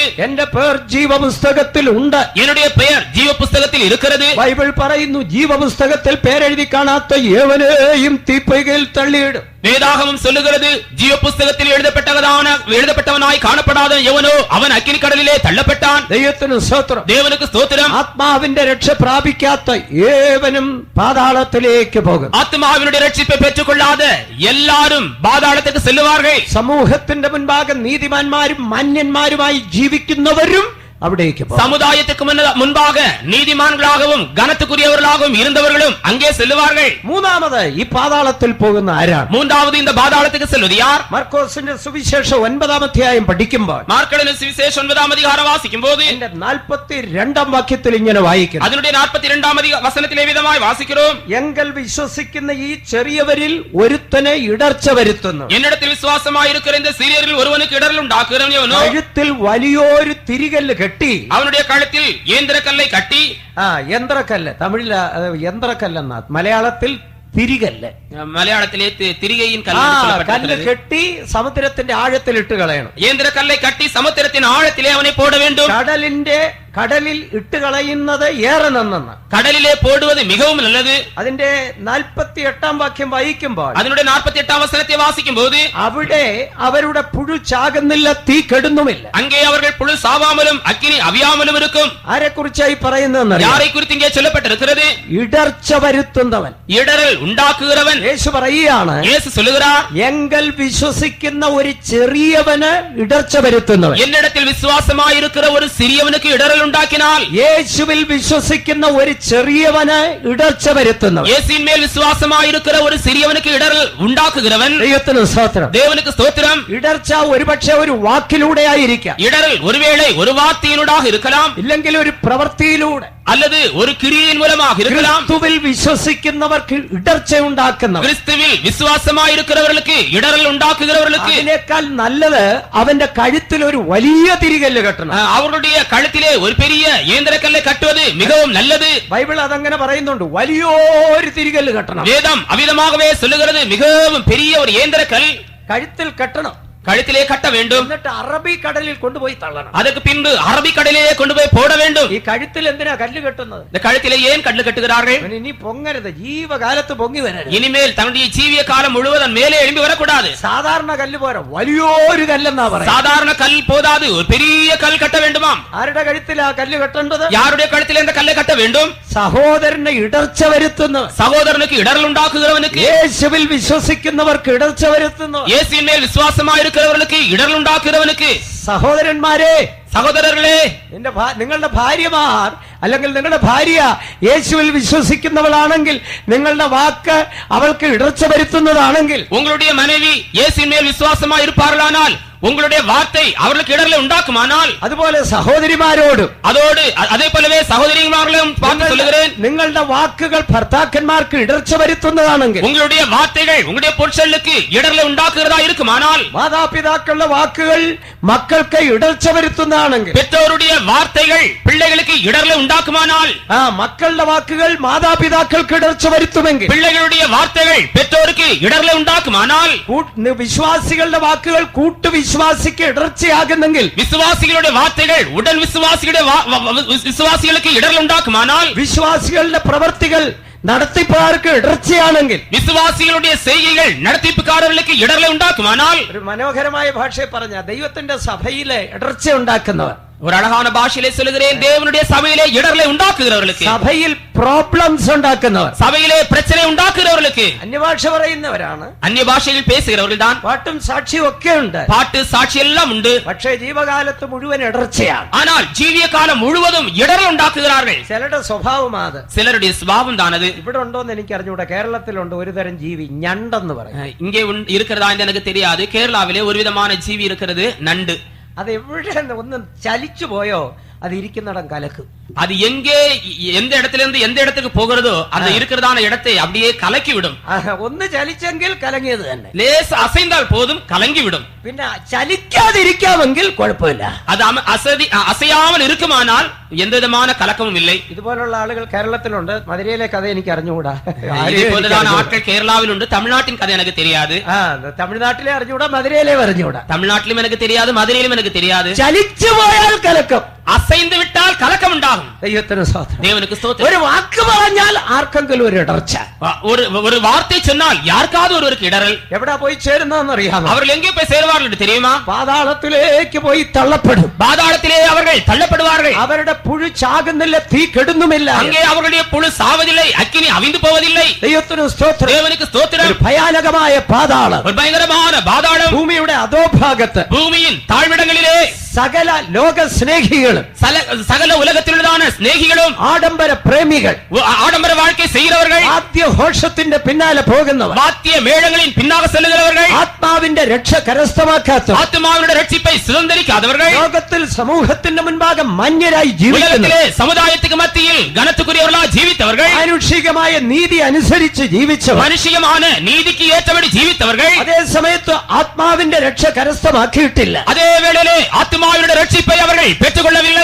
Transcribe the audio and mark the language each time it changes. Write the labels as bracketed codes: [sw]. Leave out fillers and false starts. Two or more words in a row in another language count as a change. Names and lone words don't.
[ml] എന്റെ പേർ ജീവപുസ്തകത്തിൽ ഉണ്ട്, [ta] என்னுடைய பெயர் ஜீவ புஸ்தகத்தில் இருக்கிறது. [ml] ബൈബിൾ പറയുന്നു, ജീവപുസ്തകത്തിൽ പേരെഴുതി കാണാത്ത ഏവനെയും തീപ്പൊയ്കയിൽ തള്ളിയിടും. [ta] வேதாகமம் சொல்லுகிறது, ஜீவ புஸ்தகத்தில் எழுதப்பட்டவனாய் காணப்படாத எவனோ அவன் அக்கினி கடலிலே தள்ளப்பட்டான். [ml] ദൈവത്തിന് സ്തോത്രം. [ta] தேவனுக்கு ஸ்தோத்திரம். [ml] ആത്മാവിന്റെ രക്ഷ പ്രാപിക്കാത്ത ഏവനും പാതാളത്തിലേക്ക് പോകും. [ta] ஆத்மாவினுடைய ரட்சிப்பை பெற்றுக் கொள்ளாத எல்லாரும் பாதாளத்துக்கு செல்லுவார்கள். [ml] സമൂഹത്തിന്റെ മുൻപാകെ നീതിമാന്മാരും മാന്യന്മാരുമായി ജീവിക്കുന്നവരും അവിടേക്ക് പോകും. [ta] சமுதாயத்துக்கு முன்பாக நீதிமான்களாகவும் கனத்துக்குரியவர்களாகவும் இருந்தவர்களும் அங்கே செல்லுவார்கள். [ml] മൂന്നാമത് ഈ പാതാളത്തിൽ പോകുന്ന ആരാണ്? [ta] மூன்றாவது இந்த பாதாளத்துக்கு செல்வது யார்? [ml] മർക്കോസിന്റെ സുവിശേഷം 9-ാം അധ്യായം പഠിക്കുമ്പോൾ, [ta] மார்க்கெழுதின சுவிசேஷம் 9-ஆம் அதிகாரம் வாசிக்கும் போது [ml] 42-ാം വാക്യത്തിൽ ഇങ്ങനെ വായിക്കുന്നു, [ta] அதனுடைய 42-ஆம் வசனத்திலே விதமாய் வாசிக்கிறோம், [ml] എങ്കിൽ വിശ്വസിക്കുന്ന ഈ ചെറിയവരിൽ ഒരുത്തനെ ഇടർച്ച വരുത്തുന്നു, [ta] என்னிடத்தில் விசுவாசமாயிருக்கிற இந்த சிறியரில் ஒருவனுக்கு இடரல் உண்டாக்குகிறவன் எவனோ, [ml] കഴുത്തിൽ വലിയൊരു തിരികല്ല് കെട്ടി, [ta] அவனுடைய கழுத்தில் இயந்திரக்கல்லை கட்டி, [ml] യന്ത്രക്കല്ല്, തമിഴില് യന്ത്രക്കല്ലെന്ന, മലയാളത്തിൽ തിരികല്ല്, മലയാളത്തിലെ തിരികെயின் കല്ല് കെട്ടി സമുദ്രത്തിന്റെ ആഴത്തിൽ ഇട്ട് കളയണം. [ta] இயந்திரக்கல்லை கட்டி சமுத்திரத்தின் ஆழத்திலே அவனை போட வேண்டும். [ml] കടലിൽ ഇട്ട് കളയുന്നത് ഏറെ നന്നെന്ന്, [ta] கடலிலே போடுவது மிகவும் நல்லது. [ml] അതിന്റെ 48-ാം വാക്യം വായിക്കുമ്പോൾ, [ta] அதனுடைய 48-ஆம் வசனத்தை வாசிக்கும் போது, [ml] അവിടെ അവരുടെ പുഴു ചാകുന്നില്ല, തീ കെടുന്നുമില്ല. [ta] அங்கே அவர்கள் புழு சாவாமலும் அக்கினி அவியாமலும் இருக்கும். [ml] ആരെ കുറിച്ചായി പറയുന്നതെന്ന് [ta] யாரை குறித்து இங்கே சொல்லப்பட்டிருக்கிறது? [ml] ഇടർച്ച വരുത്തുന്നവൻ, [ta] இடரல் உண்டாக்குகிறவன். [ml] യേശു പറയുകയാണ്, [ta] இயேசு சொல்லுகிறார், [ml] എങ്കിൽ വിശ്വസിക്കുന്ന ഒരു ചെറിയവന് ഇടർച്ച വരുത്തുന്നവൻ, [ta] என்னிடத்தில் விசுவாசமாயிருக்கிற ஒரு சிறியவனுக்கு இடரல் உண்டாக்கினால், [ml] യേശുവിൽ വിശ്വസിക്കുന്ന ഒരു ചെറിയവന് ഇടർച്ച വരുത്തുന്നവൻ, [ta] இயேசுவின் மேல் விசுவாசமாயிருக்கிற ஒரு சிறியவனுக்கு இடரல் உண்டாக்குகிறவன், [ml] ദൈവത്തിന് സ്തോത്രം. [ta] தேவனுக்கு ஸ்தோத்திரம். [ml] ഇടർച്ച ഒരുപക്ഷെ ഒരു വാക്കിലൂടെ ആയിരിക്കാം, [ta] இடரல் ஒருவேளை ஒரு வார்த்தையினூடாக இருக்கலாம், [ml] ഇല്ലെങ്കിൽ ഒരു പ്രവൃത്തിയിലൂടെ, [ta] அல்லது ஒரு கிரியையின் மூலமாக இருக்கலாம். [ml] ക്രിസ്തുവിൽ വിശ്വസിക്കുന്നവർക്ക് ഇടർച്ച ഉണ്ടാക്കുന്നവർ, [ta] கிறிஸ்துவில் விசுவாசமாயிருக்கிறவர்களுக்கு இடரல் உண்டாக்குகிறவர்களுக்கு [ml] അതിനേക്കാൾ നല്ലത് അവന്റെ കഴുത്തിൽ ഒരു വലിയ തിരികല്ല് കെട്ടണം. [ta] அவர்களுடைய கழுத்திலே ஒரு பெரிய இயந்திரக்கல்லை கட்டுவது மிகவும் நல்லது. [ml] ബൈബിൾ അതങ്ങനെ പറയുന്നുണ്ട്, വലിയൊരു തിരികല്ല് കെട്ടണം. [ta] வேதம் அவ்விதமாகவே சொல்லுகிறது, மிகவும் பெரிய ஒரு இயந்திரக்கல் [ml] കഴുത്തിൽ കെട്ടണം, [ta] கழுத்திலே கட்ட வேண்டும். [ml] എന്നിട്ട് അറബി കടലിൽ കൊണ്ടുപോയി തള്ളണം. [ta] அதற்கு பின்பு அரபி கடலிலே கொண்டு போய் போட வேண்டும். [ml] ഈ കഴുത്തിൽ എന്തിനാ കല്ല് കെട്ടുന്നത്? [ta] இந்த கழுத்திலே ஏன் கல்லு கட்டுகிறார்கள்? [ml] ഇനി പൊങ്ങരുത്, ജീവകാലത്ത് പൊങ്ങി വരരുത്. [ta] இனிமேல் தன்னுடைய ஜீவிய காலம் முழுவதும் மேலே எழும்பி வரக்கூடாது. [ml] സാധാരണ കല്ല് പോരാ, വലിയൊരു കല്ലെന്നാ പറയുന്നത്. [ta] சாதாரண கல் போதாது, ஒரு பெரிய கல் கட்ட வேண்டுமாம். [ml] ആരുടെ കഴുത്തിൽ ആ കല്ല് കെട്ടേണ്ടത്? [ta] யாருடைய கழுத்திலே இந்த கல்லை கட்ட வேண்டும்? [ml] സഹോദരനെ ഇടർച്ച വരുത്തുന്നവൻ, [ta] சகோதரனுக்கு இடரல் உண்டாக்குகிறவனுக்கு, [ml] യേശുവിൽ വിശ്വസിക്കുന്നവർക്ക് ഇടർച്ച വരുത്തുന്നവൻ, [ta] இயேசுவின் மேல் விசுவாசமாயிருக்கிறவர்களுக்கு இடரல் உண்டாக்குகிறவனுக்கு. [ml] സഹോദരന്മാരെ, [ta] സഹോദരர்களே, [ml] നിങ്ങളുടെ ഭാര്യമാർ അല്ലെങ്കിൽ നിങ്ങളുടെ ഭാര്യ യേശുവിൽ വിശ്വസിക്കുന്നവളാണെങ്കിൽ, നിങ്ങളുടെ വാക്ക് അവൾക്ക് ഇടർച്ച വരുത്തുന്നതാണെങ്കിൽ, [ta] உங்களுடைய மனைவி இயேசுவின் மேல் விசுவாசமாய் இருப்பார்களானால் உங்களுடைய வார்த்தை அவர்களுக்கு இடர்களை உண்டாக்குமானால், [ml] അതുപോലെ സഹോദരിമാരോടും [ta] அதே போலவே சகோதரிமார்களும் பார்த்து சொல்லுகிறேன், [ml] നിങ്ങളുടെ വാക്കുകൾ ഭർത്താക്കന്മാർക്ക് ഇടർച്ച വരുത്തുന്നതാണെങ്കിൽ, [ta] உங்களுடைய வார்த்தைகள் உங்களுடைய புருஷனுக்கு இடர்களை உண்டாக்குகிறதா இருக்குமானால், [ml] മാതാപിതാക്കളുടെ വാക്കുകൾ മക്കൾക്ക് ഇടർച്ച വരുത്തുന്നതാണെങ്കിൽ, [ta] பெற்றோருடைய வார்த்தைகள் பிள்ளைகளுக்கு இடர்களை உண்டாக்குமானால், [ml] മക്കളുടെ വാക്കുകൾ മാതാപിതാക്കൾക്ക് ഇടർച്ച വരുത്തുമെങ്കിൽ, [ta] பிள்ளைகளுடைய வார்த்தைகள் பெற்றோருக்கு இடர்களை உண்டாக்குமானால், [ml] വിശ്വാസികളുടെ വാക്കുകൾ കൂട്ടുവിശ്വാസിക്ക് ഇടർച്ചയാകുന്നെങ്കിൽ, [ta] விசுவாசிகளுடைய வார்த்தைகள் உடன் விசுவாசிகளுக்கு இடர்களை உண்டாக்குமானால், [ml] വിശ്വാസികളുടെ പ്രവർത്തികൾ നടത്തിപ്പുകാർക്ക് ഇടർച്ചയാണെങ്കിൽ, [ta] വിശ്വാസികളുடைய செய்கைகள் நடത്തിപ്പുകാരர்களுக்கு இடர்களை உண்டாக்குமானால், [ml] ഒരു മനോഹരമായ ഭാഷയിൽ പറഞ്ഞ ദൈവത്തിന്റെ സഭയിലെ ഇടർച്ച ഉണ്ടാക്കുന്നവർ, [ta] ஒரு அழகான பாஷையிலே சொல்லுகிறேன், தேவனுடைய சபையிலே இடர்களை உண்டாக்குகிறவர்களுக்கு, [ml] സഭയിൽ പ്രോബ്ലംസ് ഉണ്ടാക്കുന്നവർ, [ta] சபையிலே பிரச்சனை உண்டாக்குகிறவர்களுக்கு, [ml] അന്യഭാഷ പറയുന്നവരാണ്, [ta] அந்நிய பாஷையில் பேசுகிறவர்கள் தான், [ml] പാട്ടും സാക്ഷിയും ഒക്കെ ഉണ്ട്, [ta] பாட்டு சாட்சி எல்லாம் உண்டு. [ml] പക്ഷേ ജീവകാലത്ത് മുഴുവൻ ഇടർച്ചയാണ്. [ta] ஆனால் ஜீவிய காலம் முழுவதும் இடர்கள் உண்டாக்குகிறார்கள். [ml] ചിലരുടെ സ്വഭാവം അത്. [ta] சிலருடைய சுபாவம் தான் அது. [ml] ഇവിടെ ഉണ്ടോന്ന് എനിക്ക് അറിഞ്ഞൂടാ. കേരളത്തിലുണ്ട് ഒരു തരം ജീവി, ഞണ്ടെന്ന് പറയും. [ta] இங்கே இருக்கிறதா என்று எனக்கு தெரியாது. கேரளாவிலே ஒரு விதமான ஜீவி இருக்கிறது, நண்டு. [ml] അത് എവിടെ ഒന്ന് ചലിച്ചു പോയോ அது ഇരിക്കുന്നിടം കലക്കും. [ta] அது எங்கே எந்த இடத்திலிருந்து எந்த இடத்துக்கு போகிறதோ அந்த இருக்கிறதான இடத்தை அப்படியே கலக்கி விடும். [ml] ഒന്ന് ചലിച്ചെങ്കിൽ കലങ്ങിയത് തന്നെ. [ta] லேஸ் அசைந்தால் போதும் கலங்கி விடும். [ml] പിന്നെ ചലിക്കാതിരിക്കാമെങ്കിൽ കുഴപ്പമില്ല. [ta] அது அசையாமல் இருக்குமானால் எந்த விதமான கலக்கமும் இல்லை. [ml] ഇതുപോലുള്ള ആളുകൾ കേരളത്തിലുണ്ട്. മധുരയിലെ കഥ എനിക്ക് അറിഞ്ഞുകൂടാ. [ta] இதுபோலதான ஆட்கள் கேரளாவில் உண்டு. தமிழ்நாட்டின் கதை எனக்கு தெரியாது. [ml] തമിഴ്നാട്ടിലെ അറിഞ്ഞൂടാ, മധുരയിലെ അറിഞ്ഞൂടാ. [ta] தமிழ்நாட்டிலும் எனக்கு தெரியாது, மதுரையிலும் எனக்கு தெரியாது. [ml] ചലിച്ചു പോയാൽ കലക്കം, [ta] அசைந்து விட்டால் கலக்கம் உண்டாகும். [ml] ദൈവത്തിന് സ്തോത്രം. [ta] தேவனுக்கு ஸ்தோத்திரம். [ml] ഒരു വാക്ക് പറഞ്ഞാൽ ആർക്കെങ്കിലും ഒരു ഇടർച്ച, [ta] ஒரு வார்த்தை சொன்னால் யாருக்காவது ஒருவருக்கு இடரல். [ml] എവിടെ പോയി ചേരുന്നതെന്ന് അറിയാമോ? [ta] அவர்கள் எங்கே போய் சேருவார்கள் என்று தெரியுமா? [ml] പാതാളത്തിലേക്ക് പോയി തള്ളപ്പെടും. [ta] பாதாளத்திலே அவர்கள் தள்ளப்படுவார்கள். [ml] അവരുടെ പുഴു ചാകുന്നില്ല, തീ കെടുന്നുമില്ല. [ta] அங்கே அவர்களுடைய புழு சாவதில்லை, அக்கினி அவிந்து போவதில்லை. [ml] ദൈവത്തിന് സ്തോത്രം. [ta] தேவனுக்கு ஸ்தோத்திரம். [ml] ഭയാനകമായ പാതാളം, [ta] ஒரு பயங்கரமான பாதாளம், [ml] ഭൂമിയുടെ അധോഭാഗത്ത് [ta] பூமியின் தாழ்விடங்களிலே [ml] സകല ലോക സ്നേഹികളും [ta] சகல உலகத்திலுള്ളதான സ്നേഹികളും [ml] ആഡംബര പ്രേമികൾ, [ta] ஆடம்பர வாழ்க்கை செய்கிறவர்கள், [ml] വാദ്യഘോഷത്തിന്റെ പിന്നാലെ പോകുന്നവർ, [ta] வாத்திய மேளங்களின் பின்னாக செல்லுகிறவர்கள், [ml] ആത്മാവിന്റെ രക്ഷ കരസ്ഥമാക്കാത്തവർ, [ta] ஆத்மாவினுடைய ரட்சிப்பை சுதந்தரிக்காதவர்கள், [ml] ലോകത്തിൽ സമൂഹത്തിന്റെ മുൻപാകെ മാന്യരായി ജീവിക്കുന്നവർ, [ta] உலகத்திலே சமுதாயத்துக்கு மத்தியில் கனத்துக்குரியவர்களாக ஜீவித்தவர்கள், [ml] മാനുഷികമായ നീതി അനുസരിച്ച് ജീവിച്ചവർ, [ta] மனுஷியமான நீதிக்கு ஏற்றபடி ஜீவித்தவர்கள், [ml] അതേ സമയത്ത് ആത്മാവിന്റെ രക്ഷ കരസ്ഥമാക്കിയിട്ടില്ല. [ta] அதே வேளையிலே ஆத்மாவினுடைய ரட்சிப்பை அவர்கள் பெற்றுக்கொள்ளவில்லை.